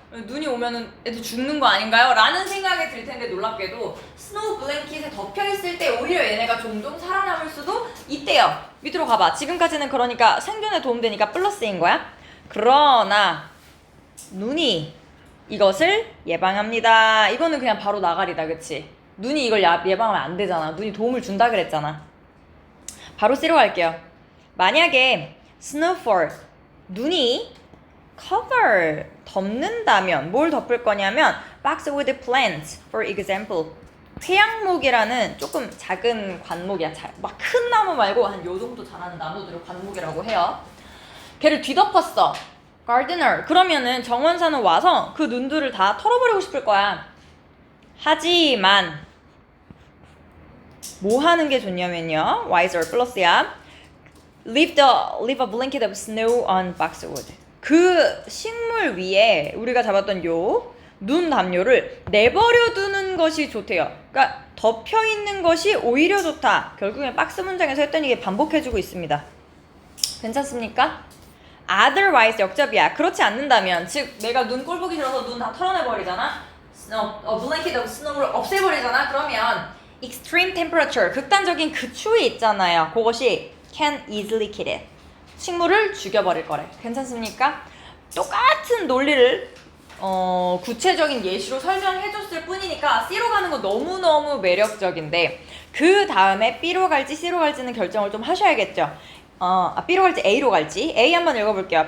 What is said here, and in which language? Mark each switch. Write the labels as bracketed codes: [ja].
[ko] 눈이 오면은 애도 죽는 거 아닌가요? 라는 생각이 들 텐데 놀랍게도 스노우 블랭킷에 덮여있을 때 오히려 얘네가 종종 살아남을 수도 있대요. 밑으로 가봐. 지금까지는 그러니까 생존에 도움되니까 플러스인 거야. 그러나 눈이 이것을 예방합니다. 이거는 그냥 바로 나가리다, 그치? 눈이 이걸 예방하면 안 되잖아. 눈이 도움을 준다 그랬잖아. 바로 C로 갈게요. 만약에 [en] snowfall, [ko] 눈이 [en] cover, [ko] 덮는다면 뭘 덮을 거냐면 [en] box with plants, for example. [ko] 회양목이라는 조금 작은 관목이야. 막 큰 나무 말고 한 요 정도 자라는 나무들을 관목이라고 해요. 걔를 뒤덮었어. gardener. 그러면은 정원사는 와서 그 눈들을 다 털어버리고 싶을 거야. 하지만 뭐 하는 게 좋냐면요. wiser 플러스야. [en] leave a blanket of snow on boxwood. [ko] 그 식물 위에 우리가 잡았던 요 눈 담요를 내버려 두는 것이 좋대요. 그러니까 덮여 있는 것이 오히려 좋다. 결국엔 박스 문장에서 했던 얘기 반복해주고 있습니다. 괜찮습니까? otherwise 역접이야. 그렇지 않는다면, 즉 내가 눈 꼴 보기 싫어서 눈 다 털어내버리잖아. [en] a blanket of snow를 없애버리잖아. [ko] 그러면 [en] extreme temperature, [ko] 극단적인 그 추위 있잖아요. 그것이 [en] can easily kill it. [ko] 식물을 죽여버릴 거래. 괜찮습니까? 똑같은 논리를 구체적인 예시로 설명해줬을 뿐이니까 C로 가는 거 너무너무 매력적인데 그 다음에 B로 갈지 C로 갈지는 결정을 좀 하셔야겠죠. B로 갈지 A로 갈지. A 한번 읽어볼게요.